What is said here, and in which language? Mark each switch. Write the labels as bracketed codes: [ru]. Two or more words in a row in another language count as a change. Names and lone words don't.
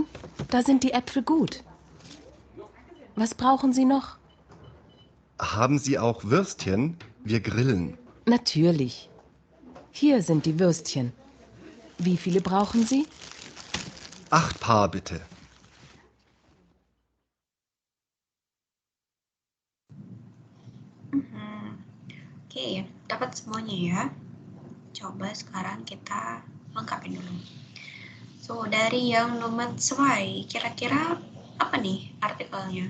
[de] Da sind die Äpfel gut. Was brauchen Sie noch? Haben Sie auch Würstchen? Wir grillen. Natürlich. Hier sind die Würstchen. Wie viele brauchen Sie? 8 Paar bitte. [id] Oke, dapat semuanya ya. Coba sekarang kita lengkapin dulu. So, dari yang nomor 2, kira-kira apa nih artikelnya?